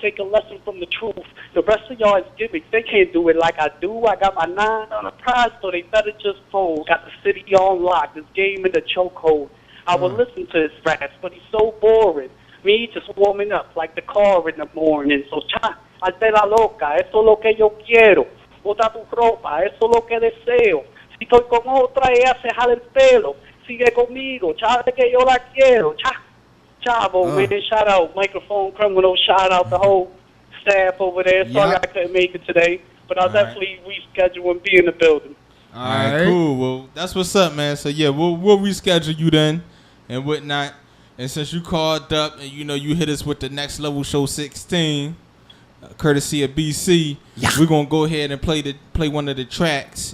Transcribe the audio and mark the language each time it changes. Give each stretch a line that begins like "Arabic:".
English: Take a lesson from the truth. The rest of y'all is gimmicks. They can't do it like I do. I got my 9 on the prize, so they better just fold. Got the city on lock. This game in the chokehold. I would listen to his raps, but he's so boring. Me just warming up like the car in the morning.
Spanish: So, hazte la loca, eso es lo que yo quiero. Bota tu ropa, eso es lo que deseo. Si estoy con otra, ella se jala el pelo. Sigue conmigo, chave que yo la quiero.
English: Chavo, man, shout out, microphone criminal, shout out the whole staff over there. Sorry I couldn't make it today, but I'll definitely reschedule and be in the building. All right, cool. Well, that's what's up, man. So, yeah, we'll reschedule you then and whatnot. And since you called up and, you know, you hit us with the Next Level Show 16, courtesy of BC, we're going to go ahead and play one of the tracks.